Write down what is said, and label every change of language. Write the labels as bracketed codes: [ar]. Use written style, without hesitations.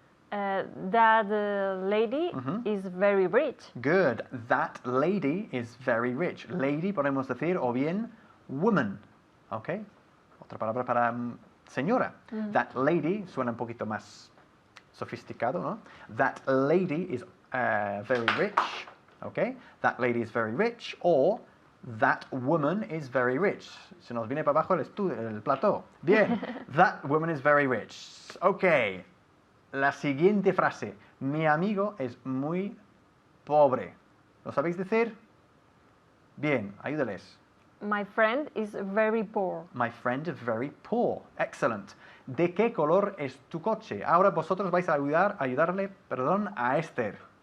[en] That lady is very rich. Good. That lady is very rich. [es] Lady podemos decir o bien woman. ¿Ok? Otra palabra para señora. That lady suena un poquito más sofisticado, ¿no? [en] That lady is very rich. Okay, that lady is very rich, or that woman is very rich. [es] Se nos viene para abajo el plató. [en] Bien, that woman is very rich. [es] Ok, la siguiente frase. Mi amigo es muy pobre. ¿Lo sabéis decir? Bien, ayúdales. [en] My friend is very poor. My friend is very poor. Excellent. [es] ¿De qué color es tu coche? Ahora vosotros vais a ayudarle a Esther.